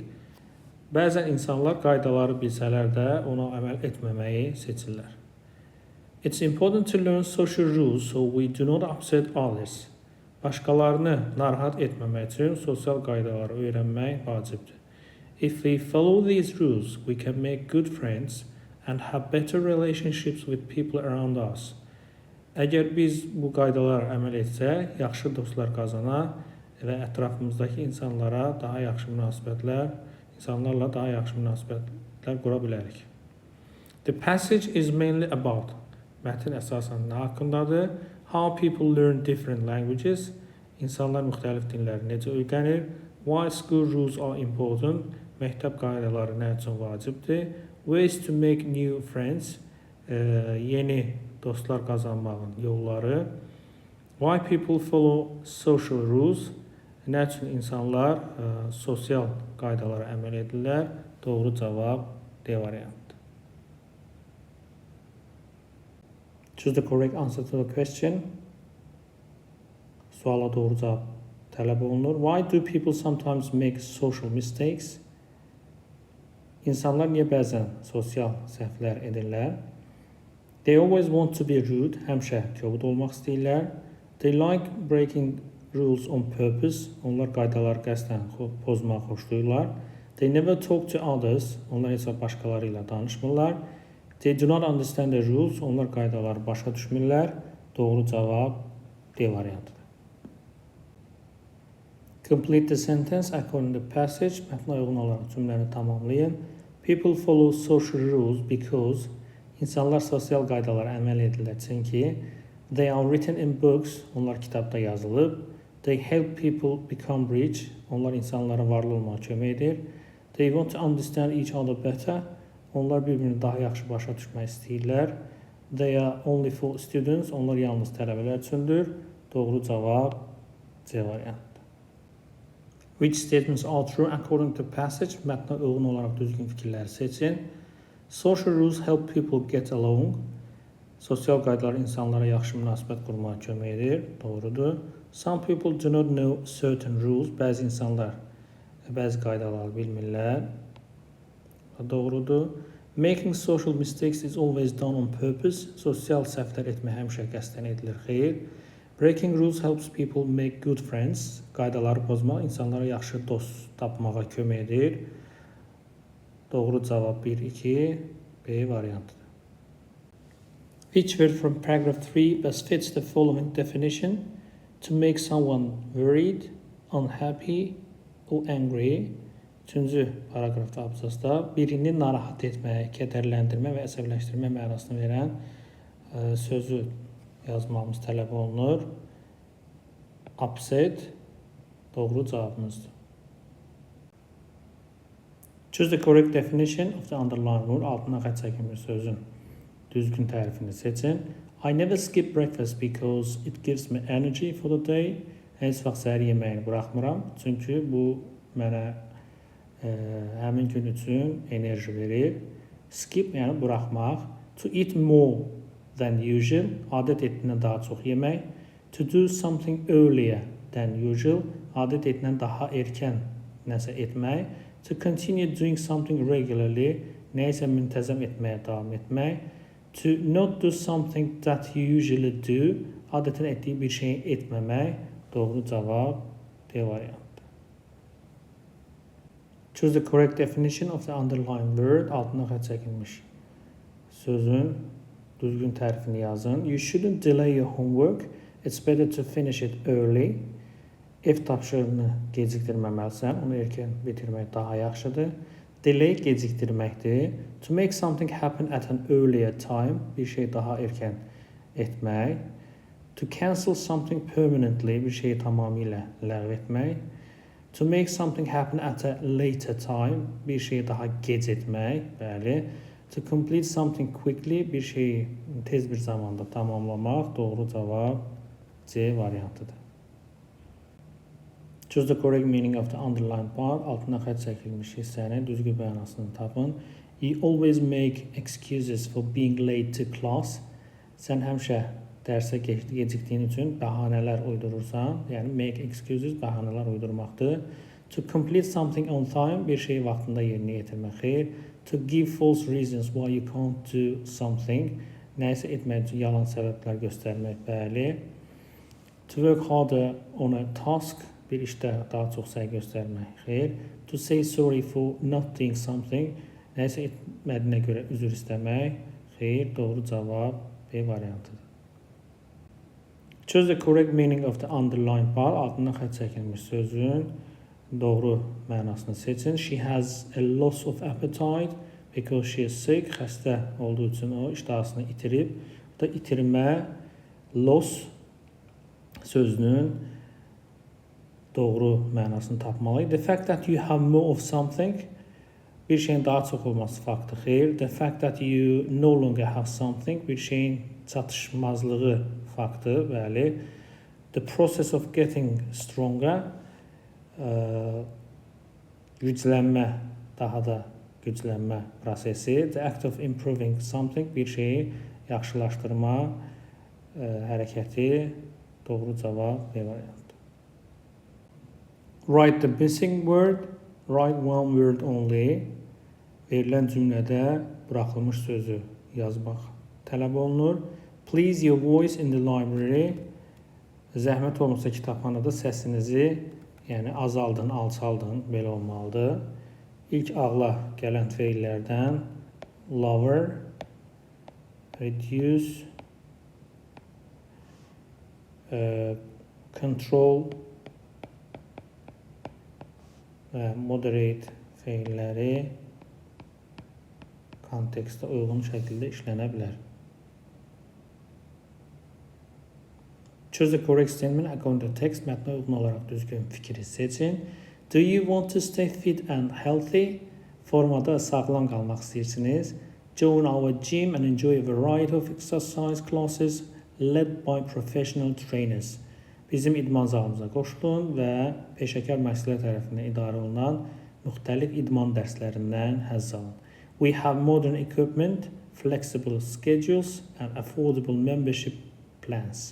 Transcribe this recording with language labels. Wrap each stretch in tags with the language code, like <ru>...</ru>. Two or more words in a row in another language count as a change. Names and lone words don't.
<az>Bəzən insanlar qaydaları bilsələr də ona əməl etməməyi seçirlər.</az> <en>It's important to learn social rules so we do not upset others.</en> <az>Başqalarını narahat etməmək üçün sosial qaydaları öyrənmək vacibdir.</az> <en>If we follow these rules, we can make good friends and have better relationships with people around us.</en> <az>Əgər biz bu qaydalara əməl etsək, yaxşı dostlar qazanar və ətrafımızdakı insanlarla daha yaxşı münasibətlər qura bilərik.</az> <en>The passage is mainly about,</en> <az>mətn əsasən nə haqqındadır?</az> <en>How people learn different languages.</en> <az>İnsanlar müxtəlif dilləri necə öyrənir?</az> <en>Why school rules are important.</en> <az>Məktəb qaydaları nə üçün vacibdir?</az> <en>Ways to make new friends.</en> <az>Yeni dostlar qazanmağın yolları.</az> <en>Why people follow social rules.</en> <az>Nə üçün insanlar sosial qaydalara əməl edirlər? Doğru cavab D variantı.</az> <en>Choose the correct answer to the question.</en> <az>Suala doğru cavab tələb olunur.</az> <en>Why do people sometimes make social mistakes?</en> <az>İnsanlar niyə bəzən sosial səhvlər edirlər?</az> <en>They always want to be rude.</en> <az>Həmişə kobud olmaq istəyirlər.</az> <en>They like breaking rules on purpose.</en> <az>Onlar qaydaları qəsdən pozmağı xoşlayırlar.</az> <en>They never talk to others.</en> <az>Onlar heç başqaları ilə danışmırlar.</az> <en>They do not understand the rules.</en> <az>Onlar qaydaları başa düşmürlər. Doğru cavab D variantıdır.</az> <en>Complete the sentence according to the passage.</en> <az>Mətnə uyğun olaraq cümləni tamamlayın.</az> <en>People follow social rules because</en> <az>insanlar sosial qaydalara əməl edirlər çünki</az> <en>they are written in books.</en> <az>Onlar kitabda yazılıb.</az> <en>They help people become rich.</en> <az>Onlar insanlara varlı olmağa kömək edir.</az> <en>They want to understand each other better.</en> <az>Onlar bir-birini daha yaxşı başa düşmək istəyirlər.</az> <en>They are only for students.</en> <az>Onlar yalnız tələbələr üçündür. Doğru cavab C variantı.</az> <en>Which statements are true according to passage?</en> <az>Mətnə uyğun olaraq düzgün fikirləri seçin.</az> <en>Social rules help people get along.</en> <az>Sosial qaydalar insanlara yaxşı münasibət qurmağa kömək edir. Doğrudur.</az> <en>Some people do not know certain rules.</en> <az>Bəzi insanlar bəzi qaydaları bilmirlər. Doğrudur.</az> <en>Making social mistakes is always done on purpose.</en> <az>Sosial səhvlər etmək həmişə qəsdən edilir. Xeyr.</az> <en>Breaking rules helps people make good friends.</en> <az>Qaydaları pozmaq insanlara yaxşı dost tapmağa kömək edir. Doğru cavab 1-2 B variantıdır.</az> <en>Which word from paragraph 3 best fits the following definition? To make someone worried, unhappy or angry.</en> <az>3-cü paragrafda abzasda birini narahat etmək, kədərləndirmə və əsəbləşdirmə mənasını verən sözü yazmamız tələb olunur. Upset doğru cavabımızdır.</az> <en>Choose the correct definition of the underlined word.</en> <az>Altına xətt çəkilmiş sözün düzgün tərifini seçin.</az> <en>I never skip breakfast because it gives me energy for the day.</en> <az>Heç vaxt səhər yeməyini buraxmıram. Çünki bu mənə həmin gün üçün enerji verir. Skip yəni buraxmaq.</az> <en>To eat more than usual.</en> <az>Adət etdiyindən daha çox yemək.</az> <en>To do something earlier than usual.</en> <az>Adət etdiyindən daha erkən nəsə etmək.</az> <en>To continue doing something regularly.</en> <az>Nəyisə müntəzəm etməyə davam etmək.</az> <en>To not do something that you usually do.</en> <az>Adətən etdiyi bir şeyi etməmək. Doğru cavab D variantı.</az> <en>Choose the correct definition of the underlined word.</en> <az>Altına xət çəkilmiş sözün düzgün tərifini yazın.</az> <en>You shouldn't delay your homework. It's better to finish it early.</en> <az>Ev tapşırığını gecikdirməməlisən. Onu erkən bitirmək daha yaxşıdır. Delay gecikdirməkdir.</az> <en>To make something happen at an earlier time.</en> <az>Bir şey daha erkən etmək.</az> <en>To cancel something permanently.</en> <az>Bir şeyi tamamilə ləğv etmək.</az> <en>To make something happen at a later time.</en> <az>Bir şeyi daha gec etmək. Bəli.</az> <en>To complete something quickly.</en> <az>Bir şeyi tez bir zamanda tamamlamaq. Doğru cavab C variantıdır.</az> <en>Choose the correct meaning of the underlined part.</en> <az>Altına xət çəkilmiş hissənin düzgün mənasını tapın.</az> <en>You always make excuses for being late to class.</en> <az>Sən həmişə dərsə gecikdiyin üçün bəhanələr uydurursan.</az> <en>Yəni make excuses</en> <az>bəhanələr uydurmaqdır.</az> <en>To complete something on time.</en> <az>Bir şeyi vaxtında yerinə yetirmək. Xeyr.</az> <en>To give false reasons why you can't do something.</en> <az>Nəyisə etmək üçün yalan səbəblər göstərmək. Bəli.</az> <en>To work harder on a task.</en> <az>Bir işdə daha çox səy göstərmək. Xeyr.</az> <en>To say sorry for not doing something.</en> <az>Nəyisə etmədiyinə görə üzr istəmək. Xeyr. Doğru cavab B variantıdır.</az> <en>Choose the correct meaning of the underlined part.</en> <az>Altından xət çəkilmiş sözün doğru mənasını seçin.</az> <en>She has a loss of appetite because she is sick.</en> <az>Xəstə olduğu üçün o iştahasını itirib. Bu da itirmə, loss sözünün doğru mənasını tapmalıyıq.</az> <en>The fact that you have more of something.</en> <az>Bir şeyin daha çox olması faktı. Xeyr.</az> <en>The fact that you no longer have something.</en> <az>Bir şeyin çatışmazlığı faktı. Bəli.</az> <en>The process of getting stronger.</en> <az>Güclənmə, daha da güclənmə prosesi.</az> <en>The act of improving something.</en> <az>Bir şeyi yaxşılaşdırma hərəkəti. Doğru cavab B variantı.</az> <en>Write the missing word. Write one word only.</en> <az>Verilən cümlədə buraxılmış sözü yazmaq tələb olunur.</az> <en>Please your voice in the library.</en> <az>Zəhmət olmasa kitabxanada səsinizi, yəni azaldın, alçaldın, belə olmalıdır. İlk ağla gələn feillərdən</az> <en>lower, reduce, control</en> <az>və moderate feilləri kontekstə uyğun şəkildə işlənə bilər.</az> <en>Choose the correct statement according to text.</en> <az>Mətnə uyğun olaraq düzgün fikri seçin.</az> <en>Do you want to stay fit and healthy?</en> <az>Formada sağlam qalmaq istəyirsiniz.</az> <en>Join our gym and enjoy a variety of exercise classes led by professional trainers.</en> <az>Bizim idman zalımıza qoşulun və peşəkar məşqçilər tərəfindən idarə olunan müxtəlif idman dərslərindən həzz alın.</az> <en>We have modern equipment, flexible schedules and affordable membership plans.</en>